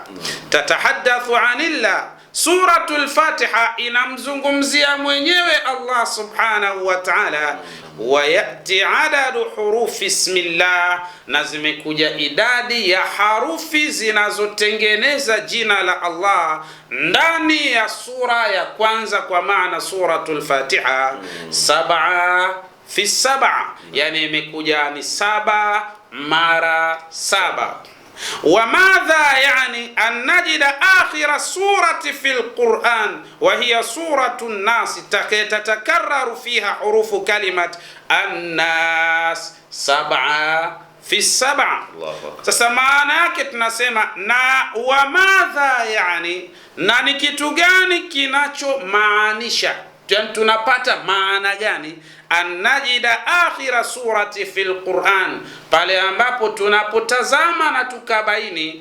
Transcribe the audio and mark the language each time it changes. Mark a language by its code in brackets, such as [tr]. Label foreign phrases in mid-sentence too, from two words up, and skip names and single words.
[ar] تتحدث عن الله, [sw] Suratul Fatiha inamzungumzia mwenyewe Allah [ar] سبحانه وتعالى, ويأتي عدد حروف اسم الله, [sw] na zimekuja idadi ya harufi zinazotengeneza jina la Allah ndani ya sura ya kwanza, kwa maana Suratul Fatiha 7 fi 7, yani imekuja ni 7 mara 7. [ar] وماذا يعني أن نجد آخر سورة في القرآن وهي سورة الناس تتكرر فيها حروف كلمة الناس 7 fi 7. [sw] Sasa maana yake tunasema na wamadha, yani na ni kitu gani kinachomaanisha, tunapata maana gani [ar] أن نجد آخر سورة في القرآن, [sw] pale ambapo tunapotazama na tukabaini